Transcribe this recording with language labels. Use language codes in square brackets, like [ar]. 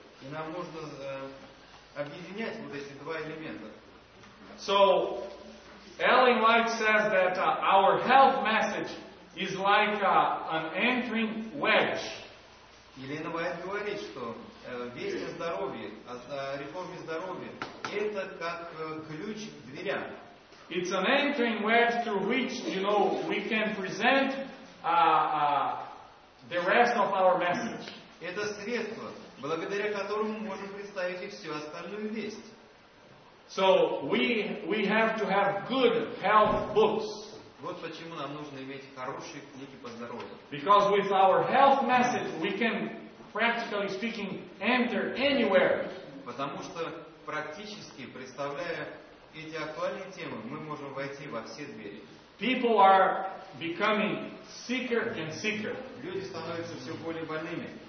[ru] И нам нужно объединять вот эти два элемента. [en] So, Ellen White says that our health message is like an entering wedge. [ru] Елена Уайт говорит, что весть о здоровье, о реформе здоровья, это как ключ к дверям. [en] It's an entering wedge through which, we can present the rest of our message. [ru] Это средство, благодаря которому мы можем представить и всю остальную весть. [en] So we have to have good health books. [ru] Вот почему нам нужно иметь хорошие книги по здоровью. [en] Because with our health message we can, practically speaking, enter anywhere. [ru] Потому что практически, представляя эти актуальные темы, мы можем войти во все двери. [en] people are becoming sicker and sicker. [ru] Люди становятся все более больными.